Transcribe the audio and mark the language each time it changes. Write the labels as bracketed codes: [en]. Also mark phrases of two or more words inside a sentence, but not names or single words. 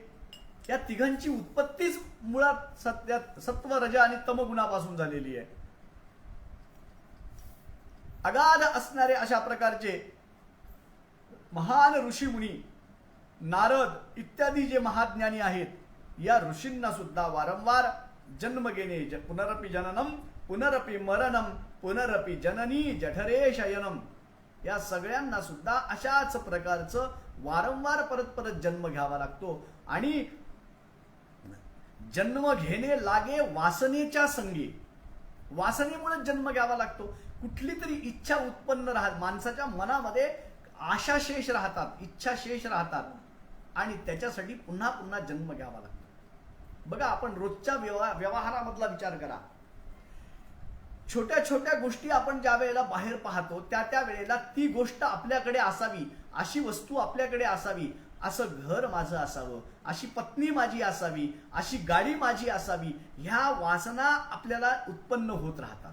[mr] या तिघांची उत्पत्तीच मुळात सत्व, रज आणि तम गुणापासून झालेली आहे. अगाध असणारे अशा प्रकारचे महान ऋषीमुनी, नारद इत्यादी जे महाज्ञानी आहेत, या ऋषींना सुद्धा वारंवार जन्म घेणे, [sa] पुनरपि जननम पुनरपि मरणम पुनरपि जननी जठरे शयनम, [mr] या सगळ्यांना सुद्धा अशाच प्रकारचं वारंवार परत परत जन्म घ्यावा लागतो. आणि जन्म घेणे लागे वासनेच्या संगी, वासनेमुळे जन्म घ्यावा लागतो. कुठली तरी इच्छा उत्पन्न राहत, माणसाच्या मनामध्ये आशाशेष राहतात, इच्छाशेष राहतात, आणि त्याच्यासाठी पुन्हा पुन्हा जन्म घ्यावा लागतो. बघा, आपण रोजच्या व्यवहारामधला विचार करा. छोट्या छोट्या गोष्टी आपण ज्या वेळेला बाहेर पाहतो, त्या वेळेला ती गोष्ट आपल्याकडे असावी, अशी वस्तू आपल्याकडे असावी, असं घर माझं असावं, अशी पत्नी माझी असावी, अशी गाडी माझी असावी, ह्या वासना आपल्याला उत्पन्न होत राहतात.